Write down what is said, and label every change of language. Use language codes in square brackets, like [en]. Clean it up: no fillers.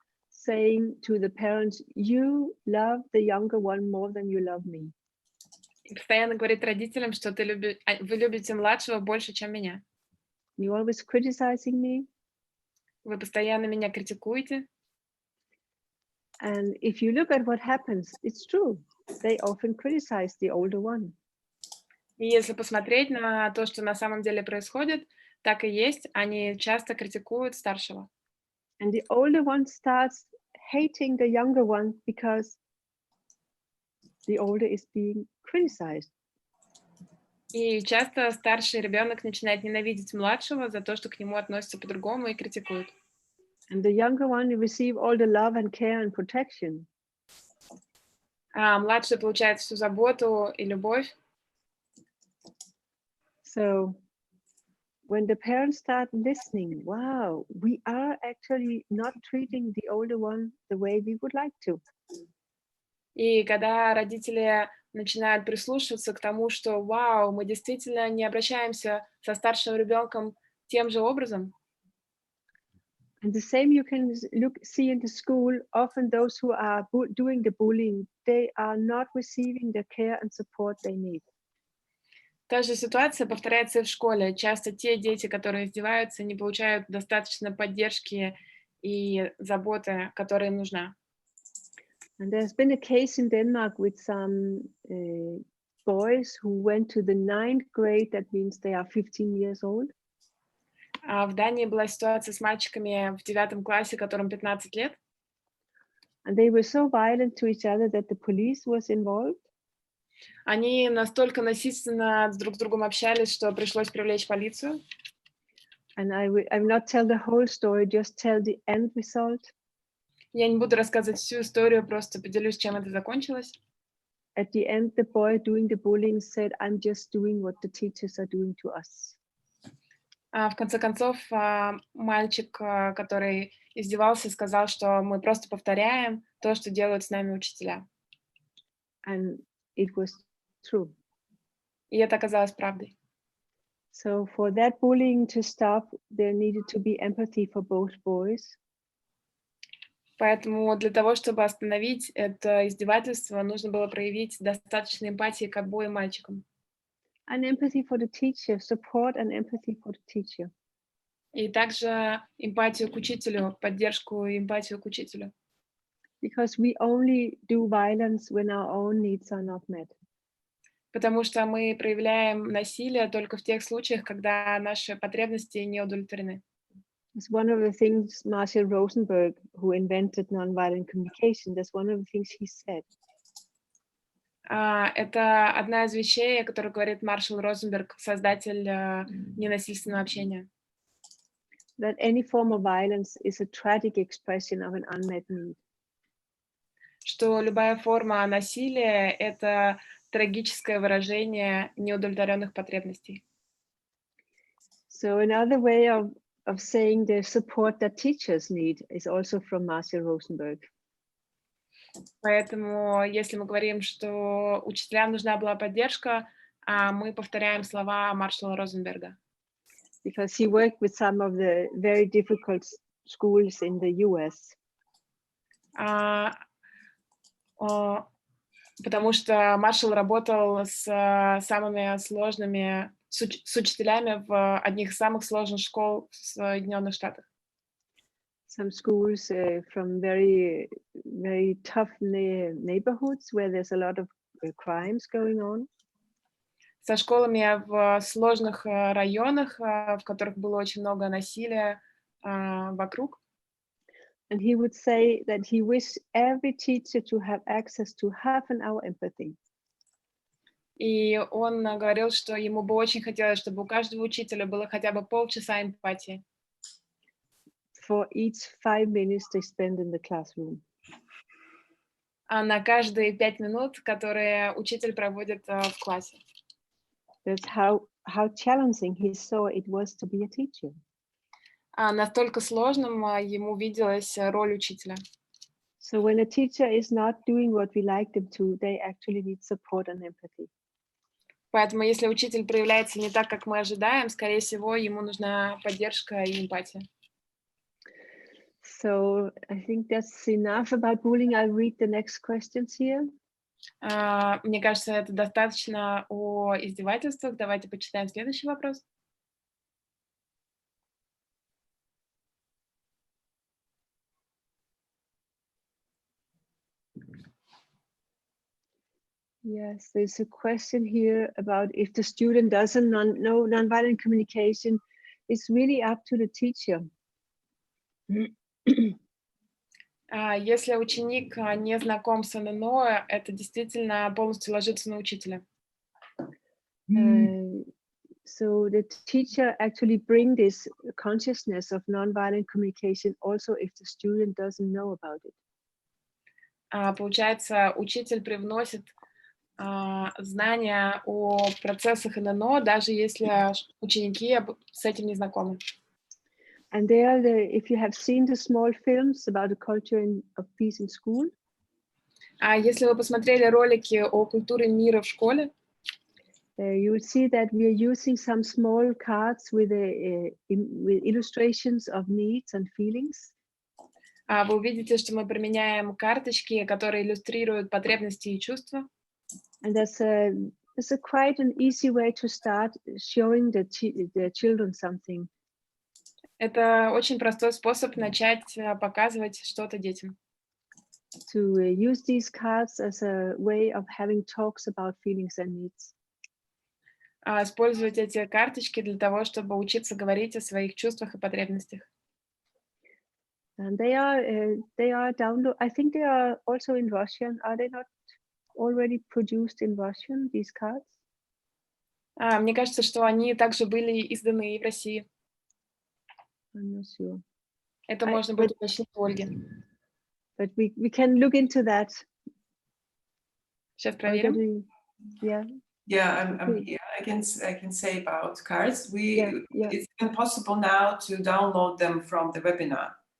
[en] Saying to the parents, you love the younger one more than you love me. [ru] И постоянно говорит родителям, что вы любите младшего больше, чем меня. [en] You're always criticizing me. [ru] Вы постоянно меня критикуете. [en] And if you look at what happens, it's true. They often criticize the older one. [ru] И если посмотреть на то, что на самом деле происходит, так и есть, они часто критикуют старшего. [en] And the older one starts hating the younger one because the older is being criticized. [ru] И часто старший ребенок начинает ненавидеть младшего за то, что к нему относятся по-другому и критикуют. [en] And the younger one receive all the love and care and protection. [ru] А младший получает всю заботу и любовь. [en] So when the parents start listening, wow, we are actually not treating the older one the way we would like to. [ru] И когда родители начинают прислушиваться к тому, что, вау, мы действительно не обращаемся со старшим ребенком тем же образом. [en] And the same you can see in the school, often those who are doing the bullying, they are not receiving the care and support they need. [ru] Та же ситуация повторяется и в школе. Часто те дети, которые издеваются, не получают достаточно поддержки и заботы, которая им нужна. [en] And there's been a case in Denmark with some boys who went to the 9th grade. That means they are 15 years old. [ru] В Дании была ситуация с мальчиками в 9 классе, которым 15 лет. [en] And they were so violent to each other that the police was involved. [ru] Они настолько насильственно друг с другом общались, что пришлось привлечь полицию. [en] And I will not tell the whole story, just tell the end result. [ru] Я не буду рассказывать всю историю, просто поделюсь, чем это закончилось. [en] At the end, the boy doing the bullying said, "I'm just doing what the teachers are doing to us." [ru] В конце концов, мальчик, который издевался, сказал, что мы просто повторяем то, что делают с нами учителя. [en] And it was true. [ru] И это оказалось правдой. [en] So for that bullying to stop, there needed to be empathy for both boys. [ru] Поэтому для того, чтобы остановить это издевательство, нужно было проявить достаточно эмпатии к обоим мальчикам. [en] And empathy for the teacher, support and empathy for the teacher. [ru] И также эмпатию к учителю, поддержку и эмпатию к учителю. [en] Because we only do violence when our own needs are not met. [ru] Потому что мы проявляем насилие только в тех случаях, когда наши потребности не удовлетворены. [en] It's one of the things Marshall Rosenberg, who invented nonviolent communication, that's one of the things he said. [ru] Это одна из вещей, о которой говорит Маршалл Розенберг, создатель ненасильственного общения. [en] That any form of violence is a tragic expression of an unmet need. [ru] Что любая форма насилия — это трагическое выражение неудовлетворенных потребностей. [en] So another way of saying the support that teachers need is also from Marshall Rosenberg. [ru] Поэтому, если мы говорим, что учителям нужна была поддержка, мы повторяем слова Маршалла Розенберга. [en] Because he worked with some of the very difficult schools in the US. [ru] Потому что Маршалл работал с самыми сложными, с учителями в одних из самых сложных школ в Соединенных Штатах. [en] Some schools from very, very tough neighborhoods where there's a lot of crimes going on. [ru] Со школами в сложных районах, в которых было очень много насилия вокруг. [en] And he would say that he wished every teacher to have access to half an hour empathy. [ru] И он говорил, что ему бы очень хотелось, чтобы у каждого учителя было хотя бы полчаса эмпатии. [en] For each 5 minutes they spend in the classroom. [ru] На каждые 5 минут, которые учитель проводит в классе. [en] That's how challenging he saw it was to be a teacher. [ru] Настолько сложным ему виделась роль учителя. [en] So when a teacher is not doing what we like them to, they actually need support and empathy. [ru] Поэтому если учитель проявляется не так, как мы ожидаем, скорее всего, ему нужна поддержка и эмпатия. [en] So I think that's enough about bullying. I'll read the next questions here. [ru] Мне кажется, это достаточно о издевательствах. Давайте почитаем следующий вопрос. [en] Yes, there's a question here about if the student doesn't know nonviolent communication, it's really up to the teacher. [ru] Если ученик не знаком с ННО, это действительно полностью ложится на учителя. [en] So the teacher actually bring this consciousness of nonviolent communication also if the student doesn't know about it. [ru] Получается, учитель привносит знания о процессах ННО, даже если ученики с этим не знакомы. [en] And there, if you have seen the small films about the culture of peace in school, [ru] если вы посмотрели ролики о культуре мира в школе, [en] you will see that we are using some small cards with illustrations of needs and feelings. [ru] Вы увидите, что мы применяем карточки, которые иллюстрируют потребности и чувства. [en] And there's there's a quite an easy way to start showing the children something. [ru] Это очень простой способ начать показывать что-то детям. [en] To use these cards as a way of having talks about feelings and needs. [ru] Использовать эти карточки для того, чтобы учиться говорить о своих чувствах и потребностях. [en] And they are download. I think they are also in Russian. Are they not already produced in Russian, these cards? [ru] Мне кажется, что они также были изданы и в России. [en] I'm not sure. [ru] Это можно будет уточнить у Ольги. [en] But we can look into that. [ru] Сейчас проверим. [en] Yeah. Yeah, I'm here. I can say about cards. Yeah. It's been possible now to download them from the webinar.